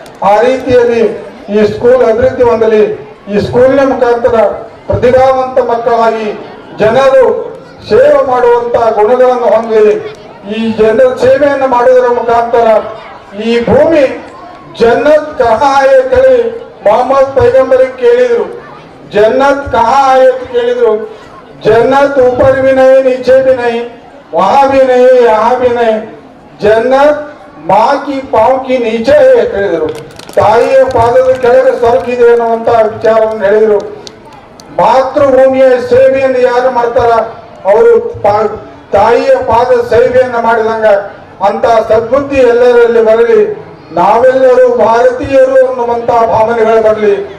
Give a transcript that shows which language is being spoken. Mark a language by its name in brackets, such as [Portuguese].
[Kannada] ಆ ರೀತಿಯಲ್ಲಿ ಈ ಸ್ಕೂಲ್ ಅಭಿವೃದ್ಧಿ ಹೊಂದಲಿ. ಈ ಸ್ಕೂಲಿನ ಮುಖಾಂತರ ಪ್ರತಿಭಾವಂತ ಮಕ್ಕಳಾಗಿ ಜನರು ಸೇವೆ ಮಾಡುವಂತ ಗುಣಗಳನ್ನು ಹೊಂದಲಿ. ಈ ಜನರ ಸೇವೆಯನ್ನು ಮಾಡುವುದರ ಮುಖಾಂತರ ಈ ಭೂಮಿ [Hindi] ಜನ್ನತ್ ಕಹಾ ಆಯೆ [Kannada] ಕಳಿ ಮೊಹಮ್ಮದ್ ಪೈಗಂಬರಿಗೆ ಕೇಳಿದ್ರು, [Hindi] जन्नत कहाँ है [Kannada] ಕೇಳಿದ್ರು. [Hindi] जन्नत ऊपर भी नहीं नीचे भी नहीं वहां भी नहीं यहाँ भी नहीं जन्नत माँ की पाँव की नीचे है [Kannada] ಹೇಳಿದ್ರು. ತಾಯಿಯ ಪಾದದ ಕೆಳಗೆ ಸ್ವರ್ಗ ಇದೆ ಅನ್ನುವಂತ ವಿಚಾರವನ್ನು ಹೇಳಿದ್ರು. ಮಾತೃಭೂಮಿಯ ಸೇವೆಯನ್ನು ಯಾರು ಮಾಡ್ತಾರ ಅವರು ತಾಯಿಯ ಪಾದ ಸೇವೆಯನ್ನು ಮಾಡಿದಂಗ ಅಂತ ಸದ್ಬುದ್ಧಿ ಎಲ್ಲರಲ್ಲಿ ಬರಲಿ. ನಾವೆಲ್ಲರೂ ಭಾರತೀಯರು ಅನ್ನುವಂತ ಭಾವನೆಗಳು ಬರಲಿ.